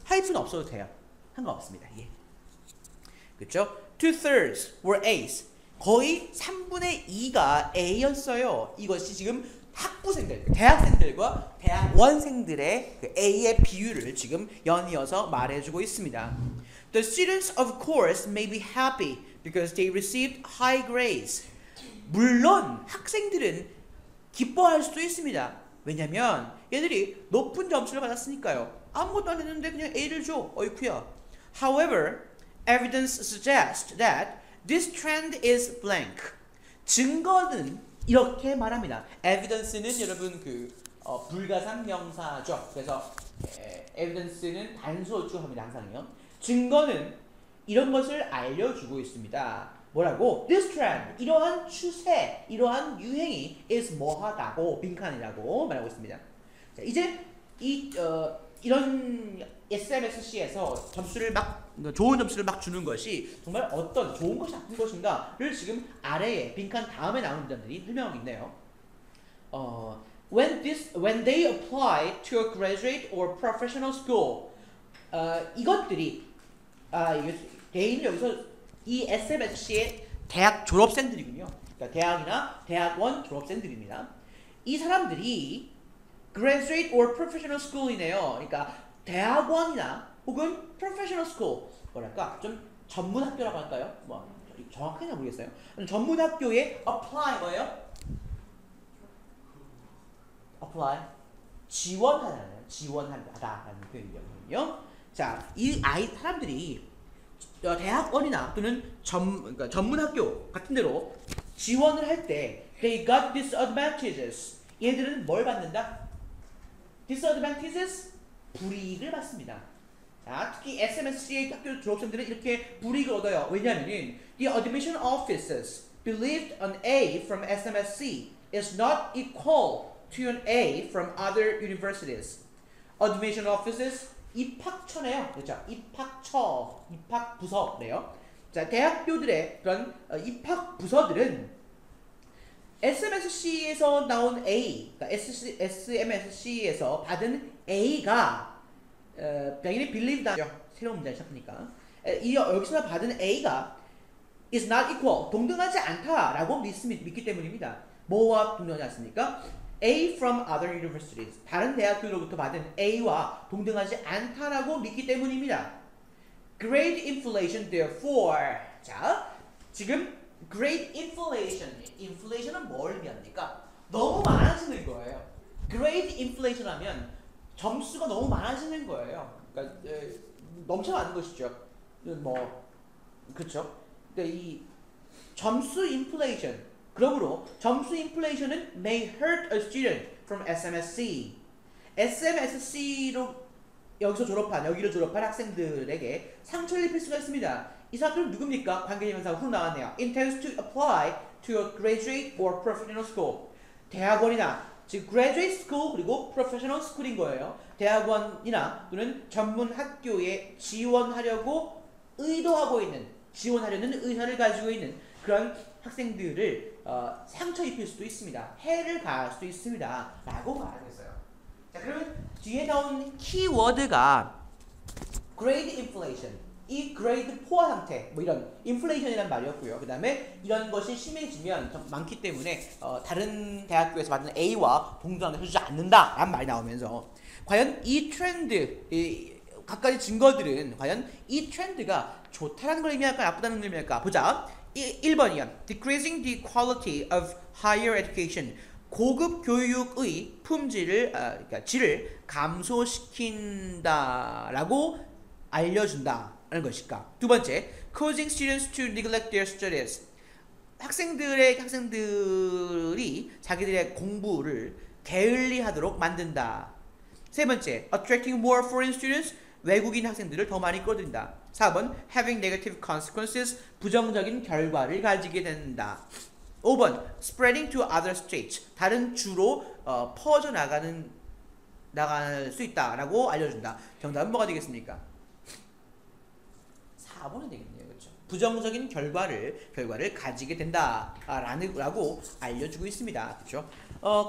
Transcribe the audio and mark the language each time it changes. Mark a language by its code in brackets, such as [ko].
[ko] 하이픈 없어도 돼요. 상관없습니다. 예. 그렇죠? [en] 2/3 were A's. [ko] 거의 3분의 2가 A였어요. 이것이 지금 학부생들, 대학생들과 대학원생들의 그 A의 비율을 지금 연이어서 말해주고 있습니다. [en] The students of course may be happy because they received high grades. [ko] 물론 학생들은 기뻐할 수도 있습니다. 왜냐면 얘들이 높은 점수를 받았으니까요. 아무것도 안 했는데 그냥 A를 줘. 어이쿠야. [en] However, evidence suggests that this trend is blank. [ko] 증거는 이렇게 말합니다. evidence는 여러분 불가상 명사죠. 그래서 evidence는 단수어투 합니다. 항상요. 증거는 이런 것을 알려주고 있습니다. 뭐라고? This trend, 이러한 추세, 이러한 유행이 is 뭐하다고, 빈칸이라고 말하고 있습니다. 자, 이제 이런 SMSC에서 좋은 점수를 막 주는 것이 정말 어떤 좋은 것이 나쁜 것인가를 지금 아래에 빈칸 다음에 나오는 문장들이 설명하고 있네요. [en] When they apply to a graduate or professional school, [ko] 이것들이 대인은 여기서 이 SMSC의 대학 졸업생들이군요. 그러니까 대학이나 대학원 졸업생들입니다. 이 사람들이 graduate or professional school이네요. 그러니까 대학원이나 혹은 professional school, 뭐랄까 좀 전문 학교라고 할까요? 뭐 정확하게 모르겠어요. 전문 학교에 apply 뭐예요? apply 지원하다라는 표현이거든요. 자, 이 사람들이 대학원이나 또는 그러니까 전문 학교 같은 데로 지원을 할 때 [en] they got disadvantages. [ko] 얘들은 뭘 받는다? disadvantages? 불이익을 받습니다. 자, 특히 SMSC의 학교 졸업생들은 이렇게 불이익을 얻어요. [en] 왜냐하면 the admission offices believed an A from SMSC is not equal to an A from other universities. [ko] admission offices 입학처네요. 그렇죠? 입학부서래요. 자, 대학교들의 그런 입학부서들은 SMSC에서 나온 A, 그러니까 SMSC에서 받은 A가 당연히 believe다죠. 새로운 문장을 시작하니까 여기서 받은 A가 is not equal, 동등하지 않다라고 믿기 때문입니다. 뭐와 동등하지 않습니까? [en] A from other universities, [ko] 다른 대학교로부터 받은 A와 동등하지 않다라고 믿기 때문입니다. [en] Grade inflation, therefore, [ko] 자, 지금 grade inflation은 뭘 의미합니까? 너무 많아지는 거예요. grade inflation 하면 점수가 너무 많아지는 거예요. 그러니까 넘쳐나는 것이죠. 그렇죠? 그러니까 이 점수 inflation, 그러므로 점수 인플레이션은 [en] may hurt a student from SMSC. [ko] SMSC로 여기를 졸업한 학생들에게 상처를 입힐 수가 있습니다. 이 사람들은 누굽니까? 관계대명사가 훅 나왔네요. [en] intends to apply to a graduate or professional school. [ko] 대학원이나 즉 graduate school 그리고 professional school인 거예요. 대학원이나 또는 전문 학교에 지원하려고 의도하고 있는 지원하려는 의사를 가지고 있는 그런 학생들을 상처 입힐 수도 있습니다. 해를 가할 수도 있습니다. 라고 말하겠어요. 자, 그러면 뒤에 나온 키워드가 grade inflation. 이 grade 포화 상태, 뭐 이런 inflation이라는 말이었고요. 그 다음에 이런 것이 심해지면 좀 많기 때문에 다른 대학교에서 받는 A와 동등하게 해주지 않는다라는 말이 나오면서 과연 이 트렌드, 각가지 증거들은 과연 이 트렌드가 좋다라는 걸 의미할까 나쁘다는 걸 의미할까 보자. 1번이요. [en] Decreasing the quality of higher education. [ko] 고급 교육의 품질을 그러니까 질을 감소시킨다라고 알려준다라는 것일까. [en] 두 번째, causing students to neglect their studies. [ko] 학생들이 자기들의 공부를 게을리하도록 만든다. [en] 세 번째, attracting more foreign students. [ko] 외국인 학생들을 더 많이 끌어들인다. [en] 4번, having negative consequences. [ko] 부정적인 결과를 가지게 된다. [en] 5번, spreading to other states. [ko] 다른 주로 퍼져 나갈 수 있다라고 알려준다. 정답은 뭐가 되겠습니까? 4번이 되겠네요. 그렇죠? 부정적인 결과를 가지게 된다라고 알려주고 있습니다. 그렇죠?